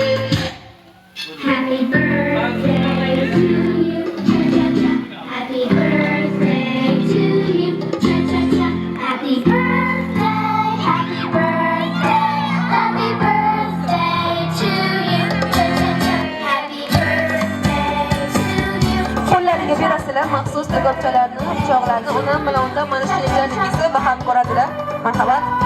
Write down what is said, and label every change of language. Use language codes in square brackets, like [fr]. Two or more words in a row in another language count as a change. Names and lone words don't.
[en] Happy birthday to you, cha-cha-cha. Happy birthday to you, cha-cha-cha. Happy birthday, happy birthday, happy birthday to you, cha-cha-cha. Happy birthday to you. [uz] qo'llariga berasizlar maxsus tegobchalarni pichoqlarni onam bilan undan mana shu yerlarnikisi baham ko'radilar marhamat